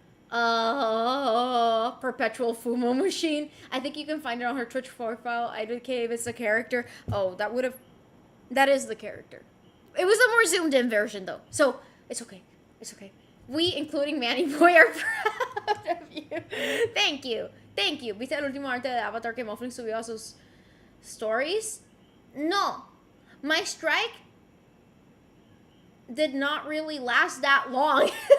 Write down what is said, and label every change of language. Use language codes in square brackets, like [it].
[en] Perpetual Fumo Machine. I think you can find it on her Twitch profile. I don't care if it's a character. Oh, that is the character. It was a more zoomed in version, though. So, it's okay. We, including Manny Boy, are proud of you. Thank you. [es] ¿Viste el último arte de Avatar que Mufflin subió a sus stories? [en] No. My strike did not really last that long.